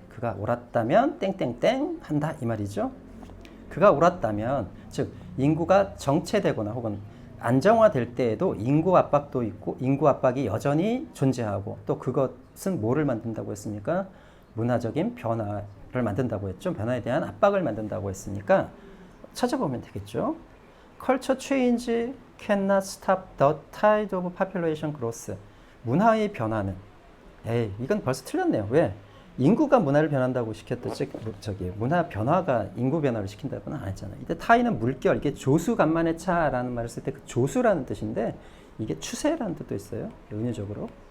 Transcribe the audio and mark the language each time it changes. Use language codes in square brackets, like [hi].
[ko] 그가 옳았다면 땡땡땡 한다 이 말이죠. 그가 옳았다면 즉 인구가 정체되거나 혹은 안정화될 때에도 인구 압박도 있고 인구 압박이 여전히 존재하고 또 그것은 뭐를 만든다고 했습니까? 문화적인 변화를 만든다고 했죠. 변화에 대한 압박을 만든다고 했으니까 찾아보면 되겠죠. [en] Culture change cannot stop the tide of population growth. [ko] 문화의 변화는 이건 벌써 틀렸네요. 왜? 인구가 문화를 변한다고 시켰듯이 문화 변화가 인구 변화를 시킨다고는 안 했잖아요. 이때 타이는 물결, 이게 조수간만의 차라는 말을 쓸 때 그 조수라는 뜻인데 이게 추세라는 뜻도 있어요. 은유적으로.